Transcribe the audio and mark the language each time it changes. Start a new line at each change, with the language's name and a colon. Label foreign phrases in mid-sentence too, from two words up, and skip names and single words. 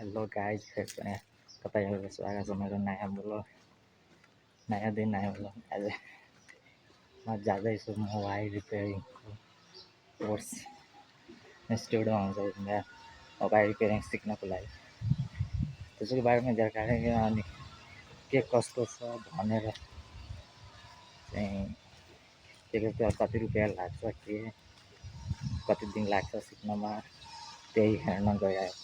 English: hello guys,
Hindi: फिर से बताइए स्वागत है मेरा नया ब्लॉग, नया दिन नया ब्लॉग। आज मैं ज़्यादा इस
English: mobile repairing course institute
Hindi: में आउँछ।
Nepali: मैं
English: mobile repairing
Nepali: सिक्नको लागि त्यसको बारेमा जानकारी अनि के कस्तो छ भनेर चाहिँ के कति रुपियाँ लाग्छ, के कति दिन लाग्छ सिक्नमा, त्यही हेर्न गएको।